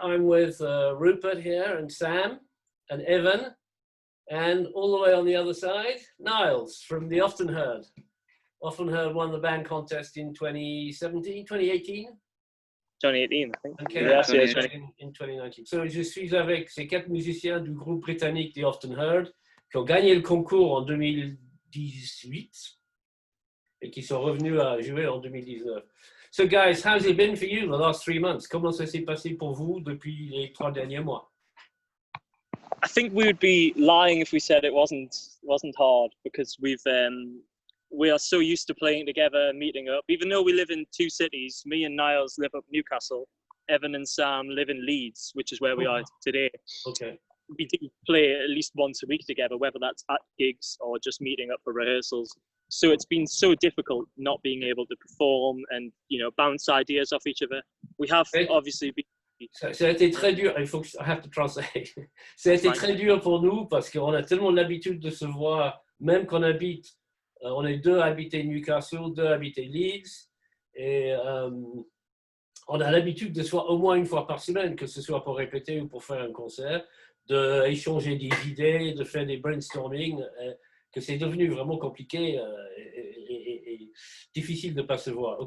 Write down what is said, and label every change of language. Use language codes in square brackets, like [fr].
[en] I'm with Rupert here, and Sam, and Evan, and all the way on the other side, Niles from the Often Heard. Often Heard won the band contest in 2017, 2018. 2018, I think. Okay, Yes, in 2019. [fr] So, je suis avec ces 4 musiciens du groupe britannique The Often Heard qui ont gagné le concours en 2018 et qui sont revenus à jouer en 2019. [en] So guys, how's it been for you the last 3 months? [fr] Comment ça s'est passé pour vous depuis les 3 derniers mois? [en] I think we would be lying if we said it wasn't hard, because we are so used to playing together, meeting up. Even though we live in 2 cities, me and Niles live up Newcastle, Evan and Sam live in Leeds, which is where we are today. Okay. We do play at least once a week together, whether that's at gigs or just meeting up for rehearsals. So it's been so difficult not being able to perform and, bounce ideas off each other. We have obviously been... [fr] Ça a été très dur. [en] I have to translate. [fr] Ça a été très dur pour nous parce qu'on a tellement l'habitude de se voir, même qu'on habite, on est 2 à habiter Newcastle, 2 à habiter Leeds, et on a l'habitude de se voir au moins une fois par semaine, que ce soit pour répéter ou pour faire un concert, d'échanger des idées, de faire des brainstorming, que c'est devenu vraiment compliqué et difficile de ne pas se voir.